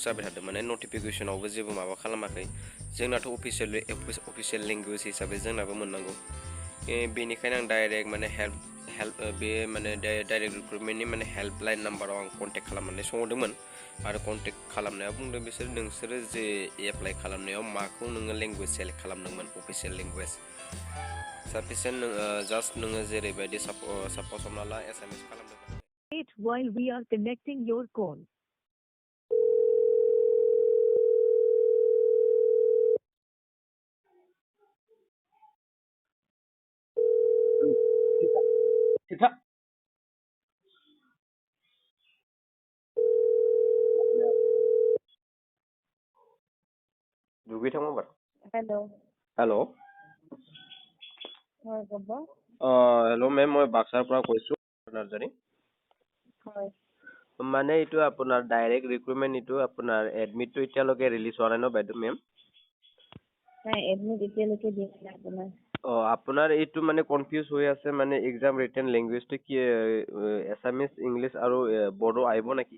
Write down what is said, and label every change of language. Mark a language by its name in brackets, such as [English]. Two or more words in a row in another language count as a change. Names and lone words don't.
[Bodo] जाबाय थादों माने नटिफिकेसनावबो जेबो माबा खालामाखै जोंनाथ' [English] official language [Bodo] हिसाबै जोंनाबो मोननांगौ बेनिखायनो आं डाइरेक्ट माने हेल्प बे माने [English] direct recruitmentni [Bodo] माने [English] helpline numberao [Bodo] आं कन्टेक्ट खालामनानै सोंहरदोंमोन आरो कन्टेक्ट खालामनायाव बुंदों बिसोर नोंसोरो जे एप्लाइ खालामनायाव माखौ नोङो [English] language select [Bodo] खालामदोंमोन [English] official language sufficient just [Bodo] नोङो जेरैबायदि साप'ज हमना ला एसामिस खालामदोंमोन [English] Wait while we are connecting your call. Kita. Dugi thang mo Hello. Hello. Hi, Baba. Hello ma'am, [Assamese] মই বাক্সাৰ পৰা কৈছো নাৰ্জাৰী [English] Hi. [Assamese] মানে এইটো আপোনাৰ [English] direct recruitment [Assamese] এইটো আপোনাৰ এডমিটটো এতিয়ালৈকে ৰিলিজ হোৱা নাই ন বাইদেউ মেম [English] Hi, admit [Assamese] এতিয়ালৈকে দিয়া নাই আপোনাৰ। আপোনাৰ এইটো মানে কনফিউজ হৈ আছে মানে [English] exam written languageটো [Assamese] কি এছামিজ ইংলিছ আৰু বড়ো আহিব নেকি